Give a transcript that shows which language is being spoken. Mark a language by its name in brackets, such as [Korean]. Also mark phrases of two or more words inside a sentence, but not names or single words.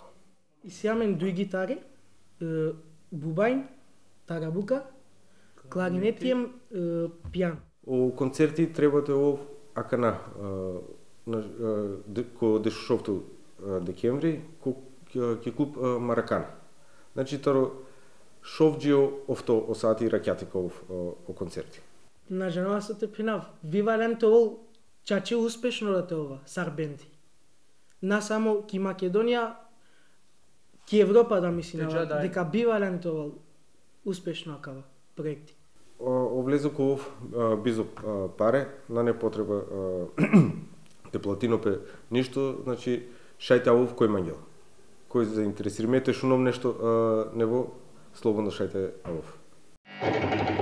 [Romany] И сјамен дуј гитари, бубајн, тарабука, кларинетием, пијан. У концерти требате ов акана ко дешушовту декември, ко ке клуб Маракан. Значи таро шовџио офто осати ракјатика о концерти. На женава се те пинав, вивален [Macedonian] тоа чаче успешно [Romany] да те ова, сар бенди. На само ки Македонија, ки Европа да мислинава, дека бивален тоа успешно акава проекти. Овлезо ко бизо паре, на не потреба те платинопе ништо, значи шајте ов кој мангел. Кој заинтересири мете шуном нешто нево, слободно шајте ов.